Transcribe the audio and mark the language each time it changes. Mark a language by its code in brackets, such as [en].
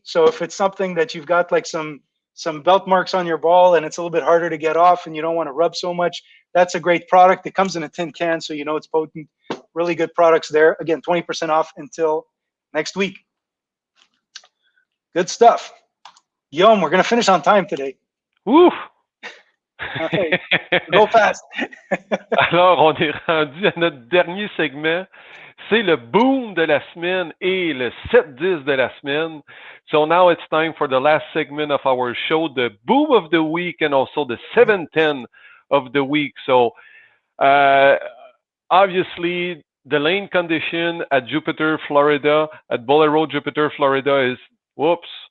[en] So if it's something that you've got like some belt marks on your ball and it's a little bit harder to get off and you don't want to rub so much, that's a great product. It comes in a tin can, so you know it's potent. Really good products there. Again, 20% off until next week. Good stuff. Guillaume, we're going to finish on time today. Ouf! Okay. Go fast. [fr] Alors, on est rendu à notre dernier segment. C'est le boom de la semaine et le SeptDix de la semaine. [en] So now it's time for the last segment of our show, the boom of the week and also the 710 of the week. So obviously, the lane condition at Jupiter, Florida, at Bowler Road, Jupiter, Florida is, whoops.